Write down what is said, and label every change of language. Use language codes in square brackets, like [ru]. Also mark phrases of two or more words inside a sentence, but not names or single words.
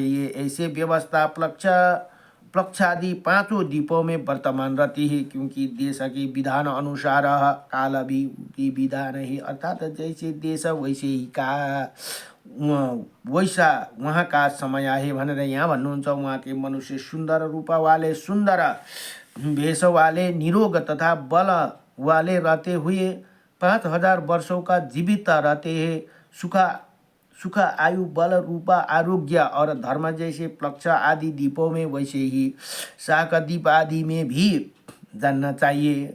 [hi] ये ऐसे व्यवस्था प्लक्षादि पांचों द्वीपों में वर्तमान रहती है, क्योंकि देश के विधान अनुसार काल भी की विधान है, अर्थात जैसे देश वैसे ही का वैसा वहाँ का समय है [ne] भनेर यहाँ भन्नुहुन्छ। [hi] वहाँ के मनुष्य सुंदर रूप वाले, सुंदर भेष वाले, निरोग तथा बल वाले रहते हुए 5000 वर्षों का जीवित रहते हैं। सुख आयु, बल, रूप, आरोग्य और धर्म जैसे प्लक्ष आदि द्वीपों में वैसे ही शाक द्वीप आदि में भी जानना चाहिए।